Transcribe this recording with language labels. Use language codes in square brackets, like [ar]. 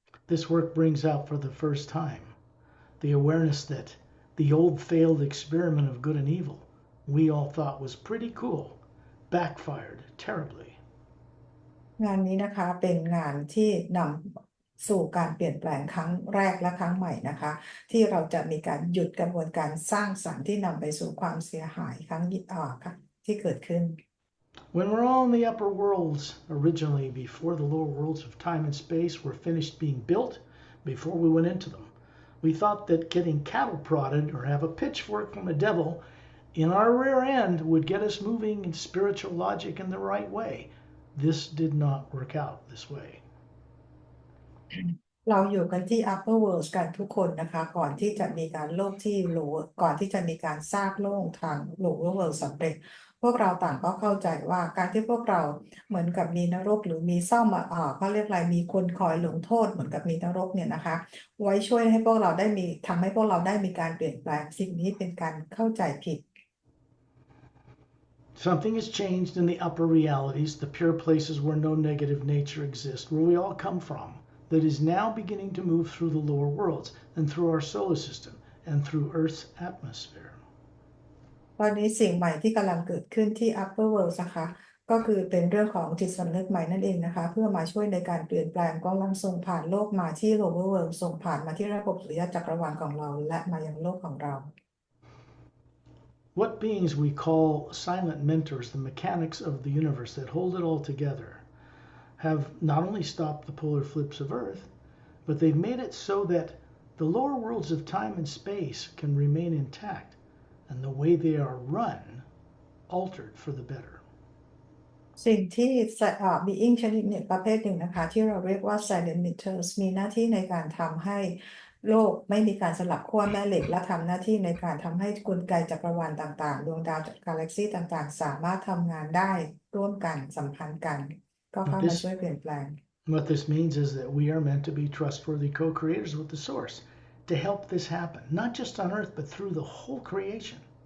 [en] This work brings out for the first time the awareness that the old failed experiment of good and evil we all thought was pretty cool backfired terribly. [th] งานนี้นะคะเป็นงานที่นำสู่การเปลี่ยนแปลงครั้งแรกและครั้งใหม่นะคะที่เราจะมีการหยุดกระบวนการสร้างสรรค์ที่นำไปสู่ความเสียหายครั้งที่เกิดขึ้น [en] When we're all in the upper worlds, originally before the lower worlds of time and space were finished being built, before we went into them, we thought that getting cattle prodded or have a pitchfork from the devil in our rear end would get us moving in spiritual logic in the right way. This did not work out this way. [th] เราอยู่กันที่ upper world กันทุกคนนะคะก่อนที่จะมีการโลกที่ก่อนที่จะมีการสร้างโลกทาง lower world สำเร็จพวกเราต่างก็เข้าใจว่าการที่พวกเราเหมือนกับมีนรกหรือมีซ่อมเขาเรียกอะไรมีคนคอยลงโทษเหมือนกับมีนรกเนี่ยนะคะไว้ช่วยให้พวกเราได้มีทำให้พวกเราได้มีการเปลี่ยนแปลงสิ่งนี้เป็นการเข้าใจผิด [en] Something has changed in the upper realities, the pure places where no negative nature exists, where we all come from, that is now beginning to move through the lower worlds and through our solar system and through Earth's atmosphere. [th] ตอนนี้สิ่งใหม่ที่กำลังเกิดขึ้นที่ upper world นะคะก็คือเป็นเรื่องของจิตสำนึกใหม่นั่นเองนะคะเพื่อมาช่วยในการเปลี่ยนแปลงกำลังส่งผ่านโลกมาที่ lower world ส่งผ่านมาที่ระบบสุริยะจักรวาลของเราและมายังโลกของเรา [en] What beings we call silent mentors, the mechanics of the universe that hold it all together, have not only stopped the polar flips of Earth, but they've made it so that the lower worlds of time and space can remain intact and the way they are run altered for the better. [th] สิ่งที่being ชนิดหนึ่งประเภทหนึ่งนะคะที่เราเรียกว่า silent emitters มีหน้าที่ในการทำให้โลกไม่มีการสลับขั้วแม่เหล็กและทำหน้าที่ในการทำให้กลไกจักรวาลต่างๆดวงดาวกาแล็กซีต่างๆสามารถทำงานได้ร่วมกันสัมพันธ์กันก็เข้ามาช่วยเปลี่ยนแปลง [en] What this means is that we are meant to be trustworthy co-creators with the source to help this happen, not just on Earth, but through the whole creation.